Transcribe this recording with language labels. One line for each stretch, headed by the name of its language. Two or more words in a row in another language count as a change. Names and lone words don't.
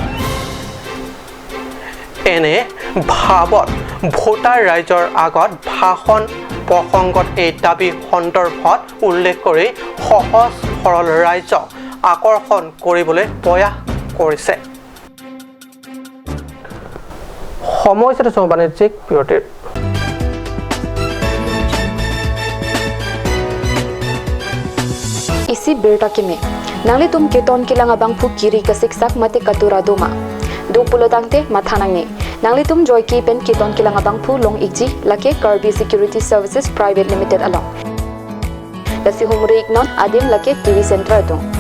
Assamese: এনে ভাৱত ভোটাৰ ৰাইজৰ আগত ভাষণ প্ৰসংগত এই দাবী সন্দৰ্ভত উল্লেখ কৰি সহজ সৰল ৰাইজক আকৰ্ষণ কৰিবলৈ প্ৰয়াস কৰিছে সমস্যাটো বাণিজ্যিক বিৰতিৰ
Karbi: isi berta kime nangli tum keton kilang abang phu kiri ka siksak mate katura doma do pulo tangte mathanang ni nangli tum joy ki pen keton kilang abang phu long ikji lake Karbi Security Services Private Limited along lasi humre ignon adim lake TV center do